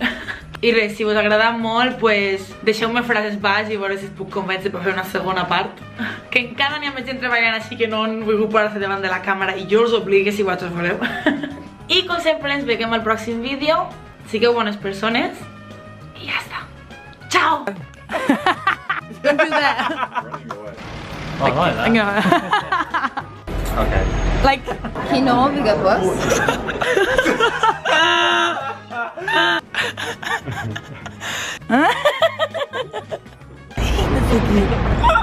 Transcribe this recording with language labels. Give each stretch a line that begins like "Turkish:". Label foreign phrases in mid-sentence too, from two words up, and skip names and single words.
Catalan: I res, si us agrada molt, pues deixeu-me frases baix i veure si us puc convèncer per fer una segona part. Que encara n'hi ha més gent treballant així que no han volgut parar-se davant de la càmera i jo us obligue si vosaltres voleu. I com sempre ens veiem al pròxim vídeo. Sigueu bones persones i ja està. Ciao!
English: Don't do that. Oh, like that. Okay. Like...
Catalan: Qui no vi reforç.